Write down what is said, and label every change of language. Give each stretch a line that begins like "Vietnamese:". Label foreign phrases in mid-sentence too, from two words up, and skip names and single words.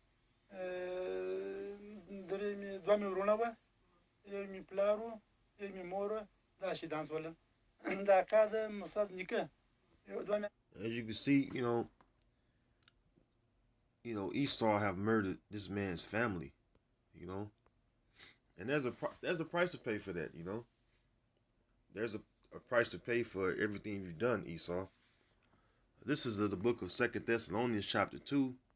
Pashto: درې مې دوه مې ورونه وه یو مې پلار و یو مې مور وه دا شهیدان شول دا اکا د مصعب نیکه دوه مې.
English: As you can see, Esau have murdered this man's family, and there's a price to pay for that, There's a price to pay for everything you've done, Esau. This is the book of 2 Thessalonians chapter 2.